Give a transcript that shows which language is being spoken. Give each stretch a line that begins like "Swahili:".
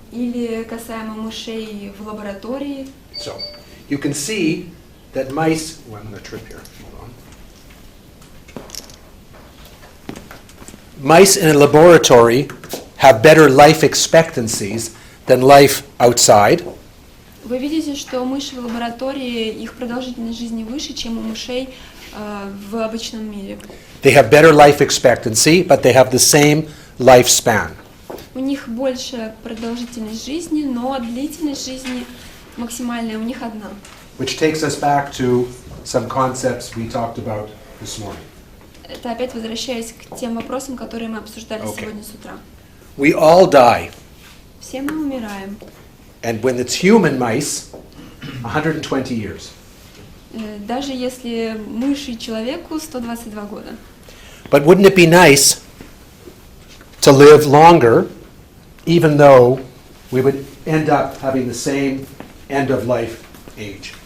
Russian: Или касаемо мышей в лаборатории.
English: So, you can see that mice, well, I'm going to trip here, hold on. Mice in a laboratory have better life expectancies than life outside.
Russian: Вы видите, что мыши в лаборатории, их продолжительность жизни выше, чем у мышей в обычном мире.
English: They have better life expectancy, but they have the same lifespan.
Russian: У них больше продолжительность жизни, но длительность жизни максимальная у них одна.
English: Which takes us back to some concepts we talked about this morning.
Russian: Это опять возвращаясь к тем вопросам, которые мы обсуждали сегодня с утра.
English: We all die.
Russian: Все мы умираем.
English: And when it's human mice, 120 years.
Russian: Даже если мыши и человеку 122 года.
English: But wouldn't it be nice to live longer, even though we would end up having the same end of life age?